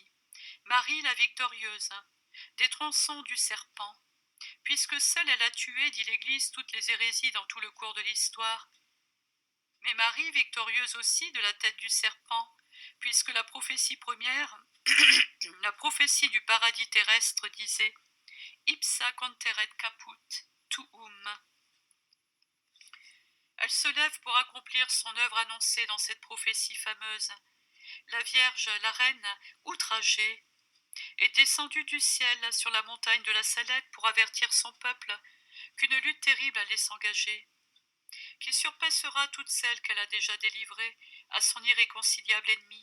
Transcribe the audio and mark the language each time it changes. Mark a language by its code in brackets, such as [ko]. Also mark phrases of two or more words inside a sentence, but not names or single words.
[fr] Marie la victorieuse, des tronçons du serpent, puisque seule elle a tué, dit l'Église, toutes les hérésies dans tout le cours de l'histoire. Mais Marie victorieuse aussi de la tête du serpent, puisque la prophétie première, la prophétie du paradis terrestre disait « [la] Ipsa conteret caput, tuum ». [fr] Elle se lève pour accomplir son œuvre annoncée dans cette prophétie fameuse. La Vierge, la Reine, outragée, est descendue du ciel sur la montagne de la Salette pour avertir son peuple qu'une lutte terrible allait s'engager, qui surpassera toutes celles qu'elle a déjà délivrées à son irréconciliable ennemi.